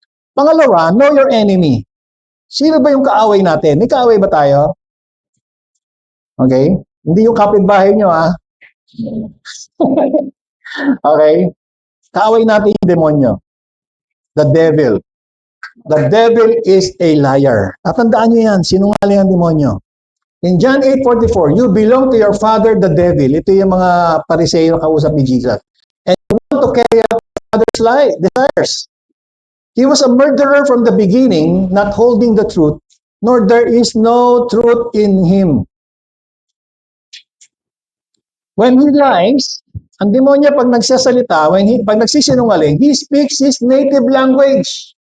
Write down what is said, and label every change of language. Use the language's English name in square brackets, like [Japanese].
[English] Pangalawa, know your enemy. [Filipino] Sino ba yung kaaway natin? May kaaway ba tayo? Okay? Hindi yung kapitbahay niyo, ha? Okay? Kaaway natin yung demonyo. [English] The devil. The devil is a liar. [Filipino] Tatandaan niyo yan, sinungaling ang demonyo. [English] In John 8:44, you belong to your father, the devil. [Filipino] Ito yung mga Pariseo na kausap ni Jesus. [English] And you want to carry out your father's desires. He was a murderer from the beginning, not holding the truth, nor there is no truth in him. When he lies, [Filipino] ang demonyo pag nagsasalita, pag nagsisinungaling, [English] he speaks his native language.